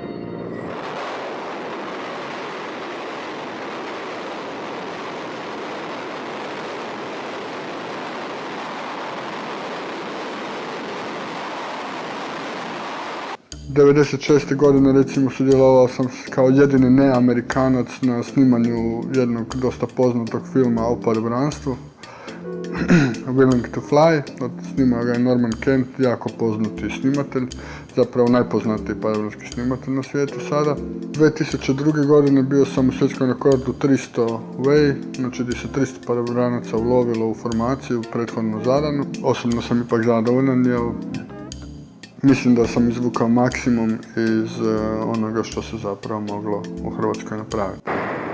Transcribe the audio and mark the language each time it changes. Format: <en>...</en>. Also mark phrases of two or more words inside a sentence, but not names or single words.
<hr>'96. godine recimo sudjelovao sam kao jedini neamerikanac na snimanju jednog dosta poznatog filma o padobranstvu. Willing to Fly, snimao ga je Norman Kent, jako poznati snimatelj, zapravo najpoznatiji padobranski snimatelj na svijetu sada. 2002. godine bio sam u svjetskom rekordu 300 way, znači gdje se 300 padobranaca ulovilo u formaciju prethodno zadanu. Osobno sam ipak zadovoljan jer mislim da sam izvukao maksimum iz onoga što se zapravo moglo u Hrvatskoj napraviti.</hr>